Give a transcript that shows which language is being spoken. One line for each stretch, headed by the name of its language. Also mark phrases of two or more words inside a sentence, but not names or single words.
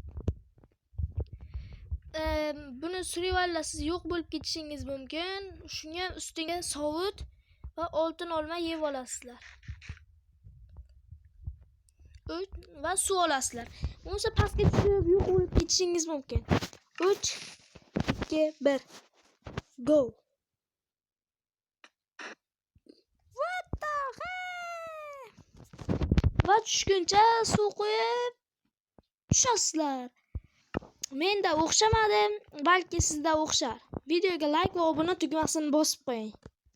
Uzbek: Buni survivalda siz yo'q bo'lib ketishingiz mumkin. Shunga ustiga sovut va oltin olma yeb olasizlar. Va suv olasizlar. Bo'lsa pastga tushib yo'q bo'lib ketishingiz mumkin.
English: 3 2 1 go. What the hell?
Uzbek: Va tushguncha suv qo'yib tushasizlar. Menda o'xshamadi, balki sizda o'xshar. Videoga like va obuna tugmasini bosib qo'ying.